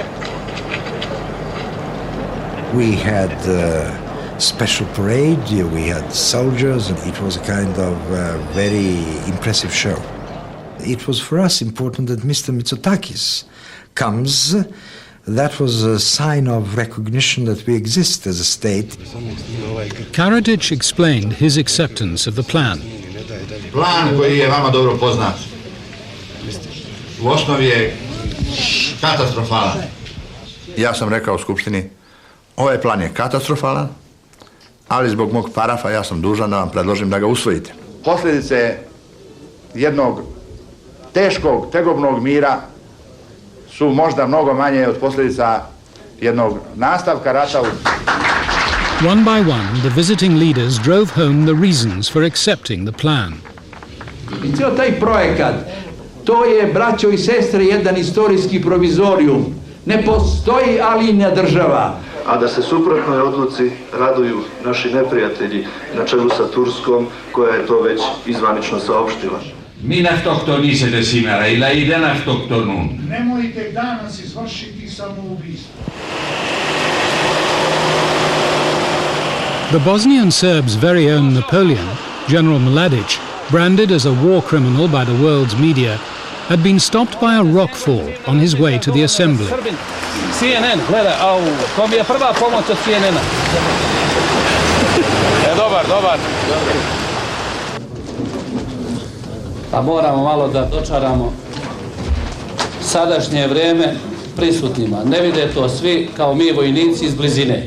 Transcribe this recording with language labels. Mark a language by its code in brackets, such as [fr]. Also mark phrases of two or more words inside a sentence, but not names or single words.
[en] We had special parade, we had soldiers, and it was a kind of very impressive show. It was for us important that Mr. Mitsotakis comes. That was a sign of recognition that we exist as a state. Karadžić explained his acceptance of the plan. [sr] Plan koji je vama dobro poznat u osnovi je katastrofalan. Ja sam rekao u Skupštini, ovaj plan je katastrofalan, ali zbog mog parafa ja sam dužan da vam predložim da ga usvojite. Posljedice jednog teškog, tegobnog mira su možda mnogo manje od posljedica jednog nastavka rata. [en] One by one, the visiting leaders drove home the reasons for accepting the plan. [sr] I cijel taj projekat, to je, braćo i sestre, jedan istorijski provizorijum. Ne postoji alinja država. A da se suprotnoj odluci raduju naši neprijatelji na čelu sa Turskom, koja je to već izvanično saopštila. [el] Μην αυτοκτονήσετε σήμερα, οι λαοί δεν αυτοκτονούν. [sr] Nemojte danas izvršiti samoubistvo. [en] The Bosnian Serbs' very own Napoleon, General Mladic, branded as a war criminal by the world's media, had been stopped by a rock fall on his way to the assembly. CNN, [sr] gleda, to mi je prva pomoć od CNN-a. Dobar. Pa moramo malo da dočaramo sadašnje vreme prisutnima. Ne vide to svi kao mi vojnici iz blizine.